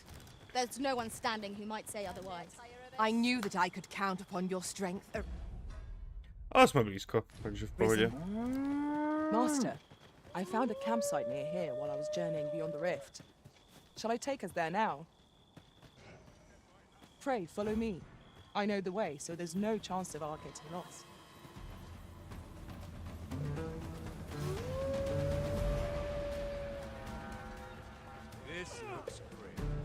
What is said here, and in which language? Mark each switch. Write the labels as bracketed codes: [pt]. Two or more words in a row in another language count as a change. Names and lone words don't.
[en] There's no one standing who might say otherwise. I knew that I could count upon your strength. [cs] Ale jsme blízko, takže v pohodě. [en] Master, I found a campsite near here while I was journeying beyond the rift. Shall I take us there now? Pray, follow me. I know the way, so there's no chance of our getting lost. This looks great.